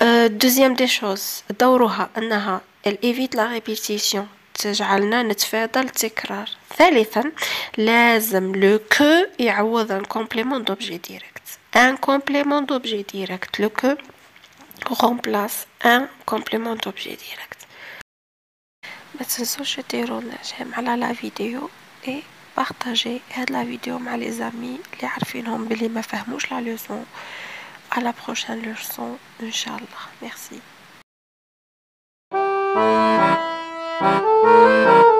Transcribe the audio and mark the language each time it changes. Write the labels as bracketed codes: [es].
[fr] deuxième des choses [ar] دورها أنها [fr] elle évite la répétition، [ar] تجعلنا نتفادى التكرار. ثالثا لازم le que يعوض [fr] un complément d'objet direct. un complément d'objet direct. le que remplace un complément d'objet direct. [ar] ما تنسوش ديروا جيم على لا فيديو [fr] et partagez [ar] هاد لا فيديو مع [fr] les amis [ar] اللي عارفينهم بلي ما فهموش لا leçon. [fr] à la prochaine leçon Inch'Allah. merci.